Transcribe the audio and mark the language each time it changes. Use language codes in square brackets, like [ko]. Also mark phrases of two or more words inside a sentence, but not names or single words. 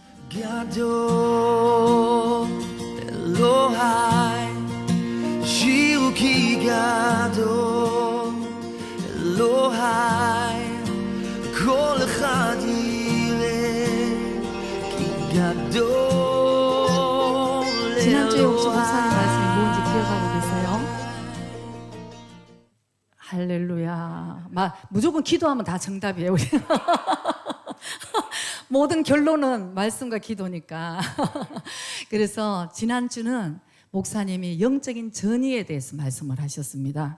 [he] גדול אלוהי שירו כי גדול אלוהי כל אחד יראה כי גדול [ko] 지난주에 혹시 목사님 말씀이 뭔지 기억하고 계세요? 할렐루야. 무조건 기도하면 다 정답이에요. 우리. 모든 결론은 말씀과 기도니까. 그래서 지난주는 목사님이 영적인 전이에 대해서 말씀을 하셨습니다.